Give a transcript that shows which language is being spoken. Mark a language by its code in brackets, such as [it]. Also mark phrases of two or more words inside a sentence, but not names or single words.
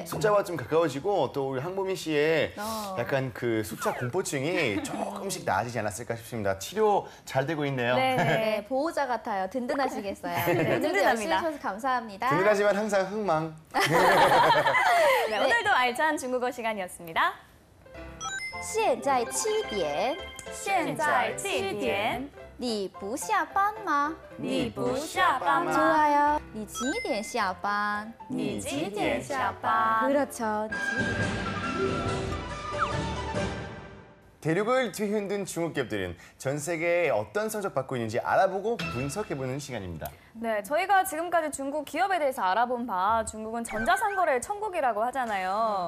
[ko] 숫자와 좀 가까워지고 또 우리 황보민 씨의 어. 약간 그 숫자 공포증이 조금씩 나아지지 않았을까 싶습니다. 치료 잘 되고 있네요. 네, 네, 보호자 같아요. 든든하시겠어요. 네, 오늘도 열심히 든든합니다. 해주셔서 감사합니다. 든든하지만 항상 흥망. 네, 오늘도 알찬 중국어 시간이었습니다. [zh] 现在7点现在7点你不下班吗？你不下班吗 [ko] 좋아요. [zh] 你几点下班？你几点下班 [ko] 그렇죠. 대륙을 뒤흔든 중국 기업들은 전 세계에 어떤 성적 받고 있는지 알아보고 분석해보는 시간입니다. 네, 저희가 지금까지 중국 기업에 대해서 알아본 바 중국은 전자상거래의 천국이라고 하잖아요.